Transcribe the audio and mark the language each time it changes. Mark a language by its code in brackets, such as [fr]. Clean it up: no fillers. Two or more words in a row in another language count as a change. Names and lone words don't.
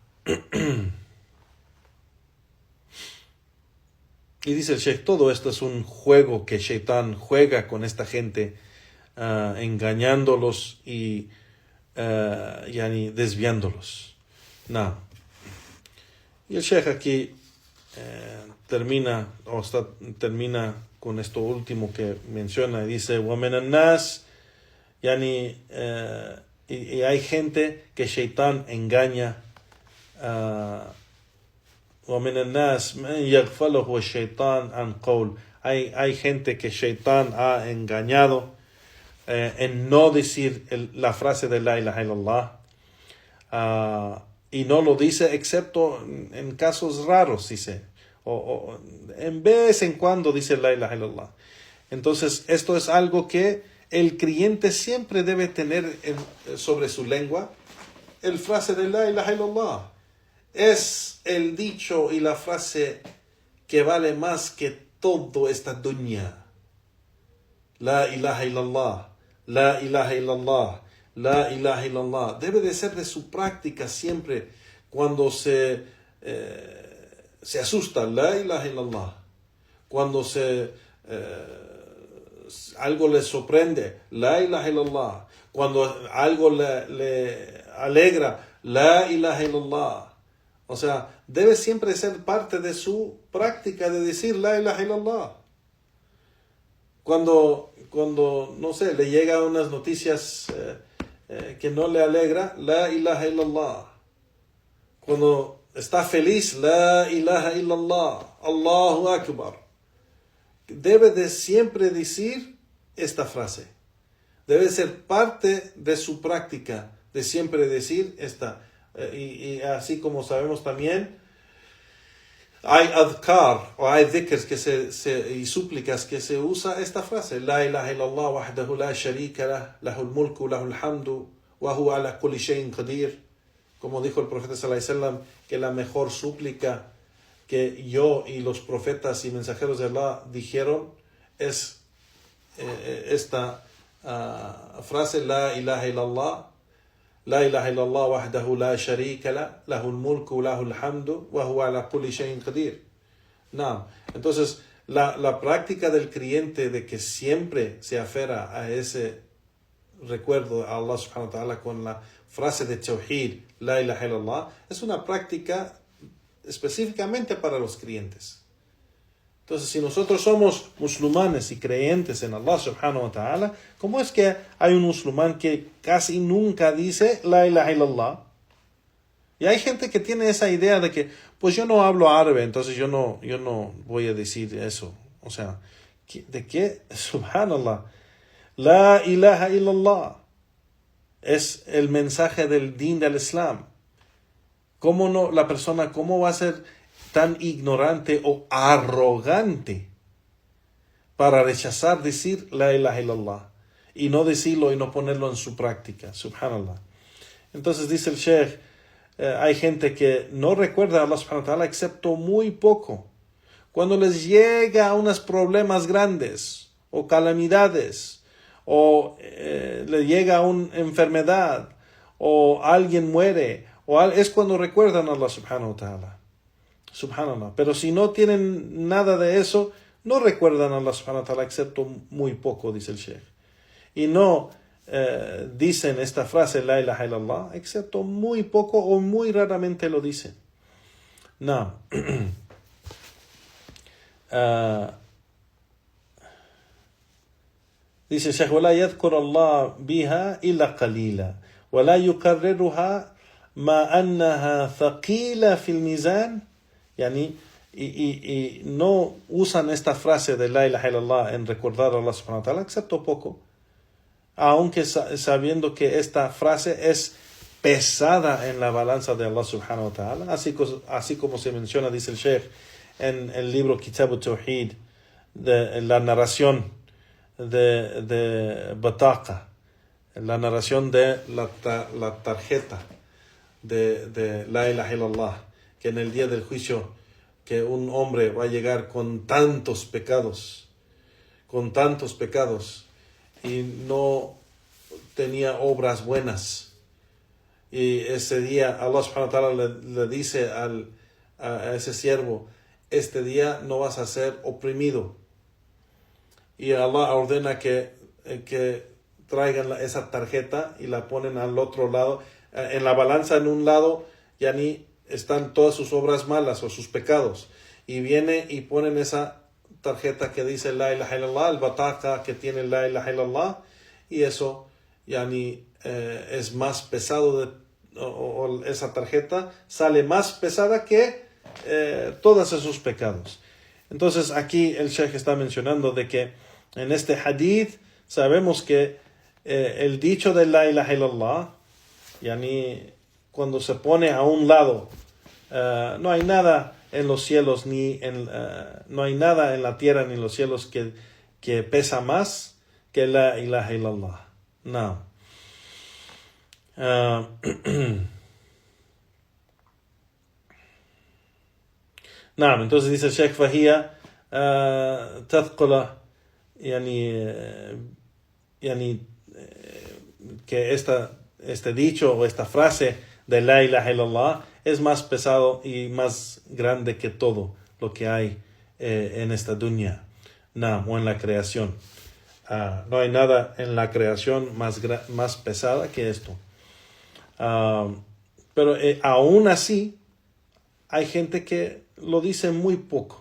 [es] Y dice el Sheikh, todo esto es un juego que Shaitán juega con esta gente, engañándolos y desviándolos. No. Y el Sheikh aquí termina con esto último que menciona, y dice, [ar] وَمِنَ النَّاسِ, [es] y hay gente que Shaitán engaña, [ar] وَمِنَ النَّاسِ مَنْ يَغْفَلُهُ الشَّيْطَانِ عَنْ قَوْلٍ, [es] hay gente que Shaitán ha engañado en no decir la frase de [ar] لا إله إلا الله, [es] y no lo dice excepto en casos raros, dice, o en vez en cuando dice [ar] لا إله إلا الله. [es] Entonces esto es algo que el creyente siempre debe tener sobre su lengua, el frase de [ar] لا إله إلا الله. [es] Es el dicho y la frase que vale más que todo esta dunya. [ar] لا إله إلا الله، لا إله إلا الله، لا إله إلا الله. [es] Debe de ser de su práctica siempre cuando se asusta, [ar] لا إله إلا الله. [es] Cuando algo le sorprende, [ar] لا إله إلا الله. [es] Cuando algo le alegra, [ar] لا إله إلا الله. [es] O sea, debe siempre ser parte de su práctica de decir [ar] لا إله إلا الله. [es] Cuando no sé, le llegan unas noticias que no le alegra, [ar] لا إله إلا الله. [es] Cuando está feliz, [ar] لا إله إلا الله، الله أكبر. [es] Debe de siempre decir esta frase. Debe ser parte de su práctica de siempre decir esta. Y así como sabemos también, hay adhkar o hay dhikrs y súplicas que se usa esta frase, [ar] لا إله إلا الله وحده لا شريك له، له الملك وله الحمد وهو على كل شيء قدير. [es] Como dijo el profeta [ar] صلى الله عليه وسلم, [es] que la mejor súplica que yo y los profetas y mensajeros de Allah dijeron es esta frase, [ar] لا إله إلا الله، لا إله إلا الله وحده لا شريك له، له الملك وله الحمد وهو على كل شيء قدير. [es] No. Entonces, la práctica del creyente de que siempre se aferra a ese recuerdo a Allah [ar] سبحانه وتعالى [es] con la frase de tawhid, [ar] لا إله إلا الله, [es] es una práctica específicamente para los creyentes. Entonces, si nosotros somos musulmanes y creyentes en Allah [ar] سبحانه وتعالى, [es] ¿cómo es que hay un musulmán que casi nunca dice [ar] لا إله إلا الله? [es] Y hay gente que tiene esa idea de que, pues yo no hablo árabe, entonces yo no voy a decir eso. O sea, ¿de qué? [ar] سبحان الله. لا إله إلا الله. [es] Es el mensaje del din del Islam. ¿Cómo no, la persona, cómo va a ser tan ignorante o arrogante para rechazar decir [ar] لا إله إلا الله [es] y no decirlo y no ponerlo en su práctica? Subhanallah. Entonces dice el Sheikh, hay gente que no recuerda a Allah [ar] سبحانه وتعالى [es] excepto muy poco. Cuando les llega a unos problemas grandes o calamidades o le llega una enfermedad o alguien muere es cuando recuerdan a Allah [ar] سبحانه وتعالى. [es] Subhanallah. Pero si no tienen nada de eso, no recuerdan a Allah [ar] سبحانه وتعالى [es] excepto muy poco, dice el Sheikh. Y no dicen esta frase, [ar] لا إله إلا الله, [es] excepto muy poco o muy raramente lo dicen. No. Dice el Sheikh, [ar] ولا يذكر الله بها إلا قليلا ولا يكررها ما أنها ثقيلة في الميزان. [es] Yani, y no usan esta frase de [ar] لا إله إلا الله [es] en recordar a Allah [ar] سبحانه وتعالى, [es] excepto poco, aunque sabiendo que esta frase es pesada en la balanza de Allah [ar] سبحانه وتعالى, [es] así como se menciona, dice el Sheikh, en el libro Kitab al-Tawhid, de la narración de Bataqa, la narración de la tarjeta de [ar] لا إله إلا الله, [es] que en el día del juicio, que un hombre va a llegar con tantos pecados, y no tenía obras buenas. Y ese día Allah [ar] سبحانه وتعالى [es] le dice a ese siervo, este día no vas a ser oprimido. Y Allah ordena que traigan esa tarjeta y la ponen al otro lado. En la balanza, en un lado, ya ni están todas sus obras malas o sus pecados. Y viene y ponen esa tarjeta que dice [ar] لا إله إلا الله, [es] el bataqa que tiene [ar] لا إله إلا الله, [es] y eso ya ni es más pesado o esa tarjeta sale más pesada que todos esos pecados. Entonces aquí el Sheikh está mencionando de que en este hadith sabemos que el dicho de [ar] لا إله إلا الله, [es] yani cuando se pone a un lado, no hay nada en los cielos no hay nada en la tierra ni en los cielos que pesa más que [ar] لا إله إلا الله. [es] No. نعم, entonces dice el Sheikh [ar] فهي تثقل [es] que este dicho o esta frase de [ar] لا إله إلا الله [es] es más pesado y más grande que todo lo que hay en esta dunya, o en la creación. No hay nada en la creación más pesada que esto. Pero aún así hay gente que lo dice muy poco.